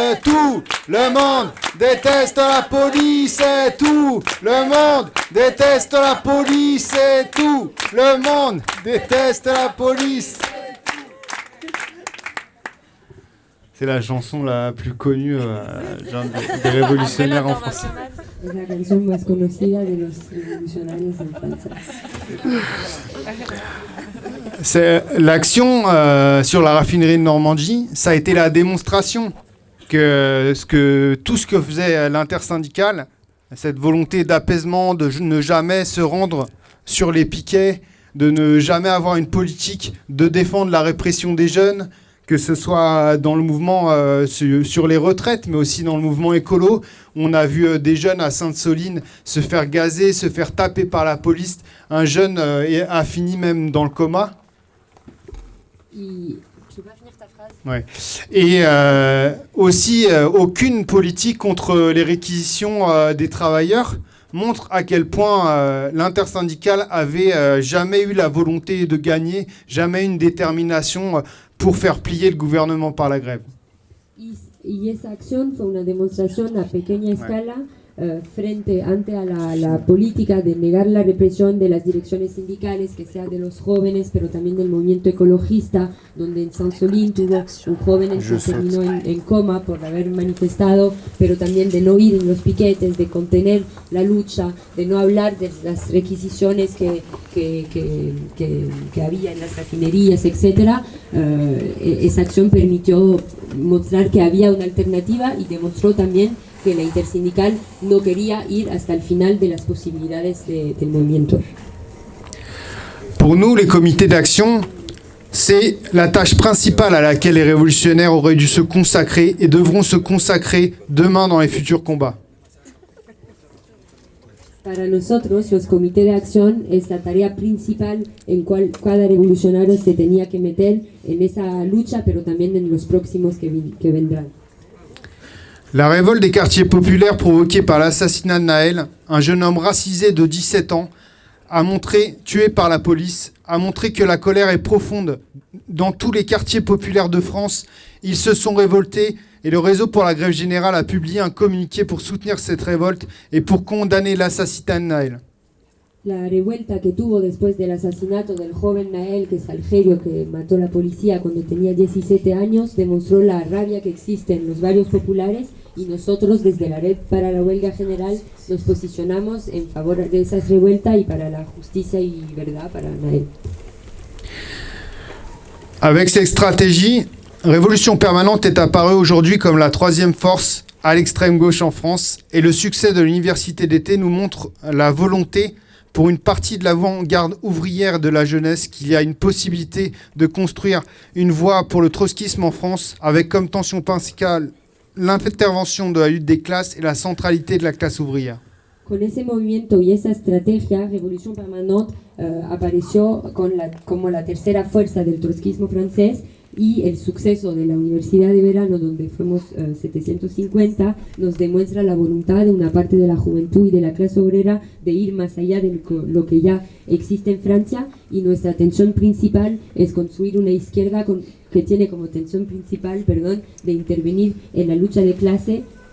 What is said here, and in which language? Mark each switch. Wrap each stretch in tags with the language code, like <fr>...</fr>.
<fr>Tout le monde déteste la police. Tout le monde déteste la police. Tout le monde déteste la police. C'est la chanson la plus connue des révolutionnaires en France.</fr> <es>Es la canción más conocida de los revolucionarios en Francia.</es> <fr>L'action sur la raffinerie de Normandie, ça a été la démonstration que tout ce que faisait l'intersyndicale, cette volonté d'apaisement, de ne jamais se rendre sur les piquets, de ne jamais avoir une politique de défendre la répression des jeunes, que ce soit dans le mouvement sur les retraites, mais aussi dans le mouvement écolo. On a vu des jeunes à Sainte-Soline se faire gazer, se faire taper par la police. Un jeune a fini même dans le coma. Tu vas finir ta phrase? Ouais. Et aussi, aucune politique contre les réquisitions des travailleurs montre à quel point l'intersyndicale avait jamais eu la volonté de gagner, jamais une détermination pour faire plier le gouvernement par la grève.</fr> <es>Y esa acción fue una demostración a pequeña escala frente ante a la política de negar la represión de las direcciones sindicales, que sea de los jóvenes, pero también del movimiento ecologista, donde en Sainte-Soline tuvo un joven que terminó en coma por haber manifestado, pero también de no ir en los piquetes, de contener la lucha, de no hablar de las requisiciones que había en las refinerías, etc. Esa acción permitió mostrar que había una alternativa y demostró también que la intersindical no quería ir hasta el final de las posibilidades del movimiento.</es> <fr>Pour nous, les comités d'action, c'est la tâche principale à laquelle les révolutionnaires auraient dû se consacrer et devront se consacrer demain dans les futurs combats.</fr> <es>Para nosotros, los comités de acción es la tarea principal en cual cada revolucionario se tenía que meter en esa lucha, pero también en los próximos que vendrán.</es> <fr>La révolte des quartiers populaires provoquée par l'assassinat de Naël, un jeune homme racisé de 17 ans, tué par la police, a montré que la colère est profonde dans tous les quartiers populaires de France. Ils se sont révoltés et le Réseau pour la grève générale a publié un communiqué pour soutenir cette révolte et pour condamner l'assassinat de Naël.</fr> <es>La revuelta que tuvo después del asesinato del joven Nael, que es Algerio, que mató la policía cuando tenía 17 años, demostró la rabia que existe en los barrios populares, y nosotros desde la Red para la Huelga General nos posicionamos en favor de esa revuelta y para la justicia y verdad para Nael.</es> <fr>Avec cette stratégie, Révolution Permanente est apparue aujourd'hui comme la troisième force à l'extrême gauche en France, et le succès de l'université d'été nous montre la volonté pour une partie de l'avant-garde ouvrière de la jeunesse qu'il y a une possibilité de construire une voie pour le trotskisme en France, avec comme tension principale l'intervention de la lutte des classes et la centralité de la classe ouvrière.</fr> <es>Con ese movimiento y esa estrategia, Revolución Permanente apareció como la tercera fuerza del trotskismo francés, y el suceso de la Universidad de Verano, donde fuimos 750, nos demuestra la voluntad de una parte de la juventud y de la clase obrera de ir más allá de lo que ya existe en Francia, y nuestra tensión principal es construir una izquierda que tiene como tensión principal, de intervenir en la lucha de clase.</es>